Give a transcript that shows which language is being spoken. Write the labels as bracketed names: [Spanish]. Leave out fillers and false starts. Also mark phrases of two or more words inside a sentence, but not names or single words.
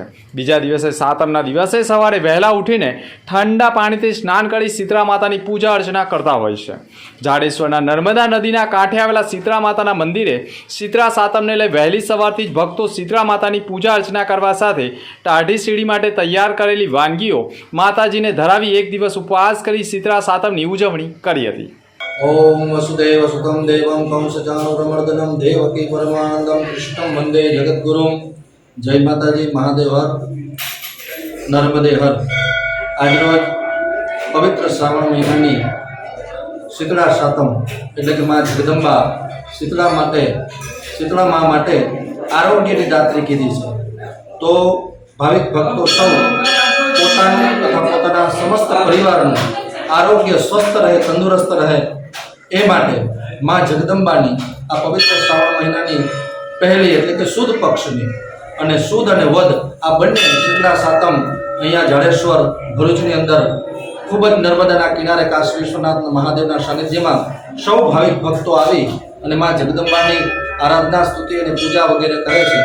[Gujarati] બીજા દિવસે સાતમના દિવસે સવારે વહેલા ઉઠીને ઠંડા પાણીથી સ્નાન કરી શીતળા માતાની પૂજા અર્ચના કરતા હોય છે। જાડેશ્વરના નર્મદા નદીના કાંઠે આવેલા શીતળા માતાના મંદિરે શીતળા સાતમને લઈ વહેલી સવારથી જ ભક્તો શીતળા માતાની પૂજા અર્ચના કરવા સાથે ટાઢી સીડી માટે તૈયાર કરેલી વાનગીઓ માતાજીને ધરાવી એક દિવસ ઉપવાસ કરી શીતળા સાતમની ઉજવણી કરી હતી। [Sanskrit] ओम वसुदेव सुतम देवम कंसचाणूरमर्दनम देवकी परमानंदम कृष्णम वंदे जगद्गुरुम। [Gujarati] જય માતાજી, મહાદેવ હર, નર્મદે હર। આજ રોજ પવિત્ર શ્રાવણ મહિનાની શીતળા સાતમ એટલે કે માં જગદંબા શીતળા મા માટે આરોગ્યની દાત્રી કીધી છે। તો ભાવિક ભક્તો સૌ પોતાનું તથા પોતાના સમસ્ત પરિવારનું આરોગ્ય સ્વસ્થ રહે, તંદુરસ્ત રહે એ માટે માં જગદંબાની આ પવિત્ર શ્રાવણ મહિનાની પહેલી એટલે કે સુદ પક્ષની અને સુદ અને વદ આ બંને શીતળા સાતમ અહીંયા જાડેશ્વર ભરૂચની અંદર ખૂબ જ નર્મદાના કિનારે કાશી વિશ્વનાથ મહાદેવના સાનિધ્યમાં સૌ ભાવિક ભક્તો આવી અને માં જગદંબાની આરાધના, સ્તુતિ અને પૂજા વગેરે કરે છે।